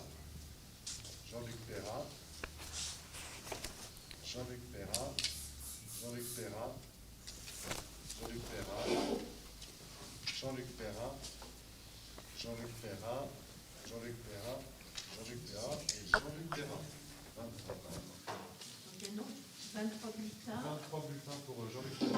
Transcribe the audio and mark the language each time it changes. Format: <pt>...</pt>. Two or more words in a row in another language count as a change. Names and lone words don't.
<fr>Jean-Luc Ferrat. Jean-Luc Ferrat. Jean-Luc Ferrat. Jean-Luc Ferrat. Jean-Luc Ferrat. Jean-Luc Ferrat. Jean-Luc Ferrat. Jean-Luc Ferrat et Jean-Luc Ferrat. 23. Donc, il y a 23 bulletins. 23 bulletins pour Jean-Luc Ferrat.</fr>